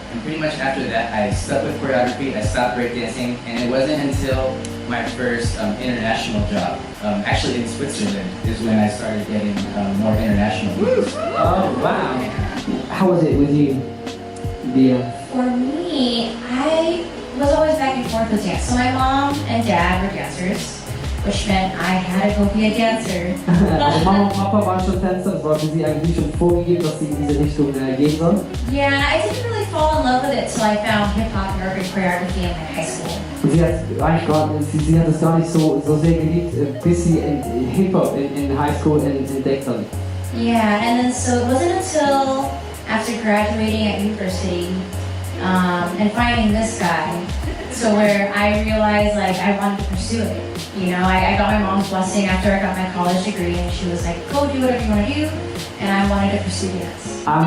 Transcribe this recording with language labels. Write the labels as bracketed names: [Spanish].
[English] And pretty much after that, I stuck with choreography, I stopped breakdancing, and it wasn't until my first international job, actually in Switzerland, is when I started getting more international gigs. Oh, wow. How was it with you, Dea? For me, I was always back and forth with dance. So my mom and dad were dancers. which meant I had to go be a dancer. [German] Mama und Papa waren schon Tänzer, das war für sie eigentlich schon vorgegeben, dass sie in diese Richtung gehen soll. [English] Yeah, I didn't really fall in love with it till I found hip-hop and urban choreography in like high school. [German] Und sie hat eigentlich sie hat es gar nicht so sehr geliebt, bis sie in Hip-Hop in High School entdeckt hat. [English] Yeah, and then so it wasn't until after graduating at university and finding this guy, so where I realized like I wanted to pursue it. You know, I got my mom's blessing after I got my college degree, and she was like, "Go do whatever you want to do," and I wanted to pursue dance.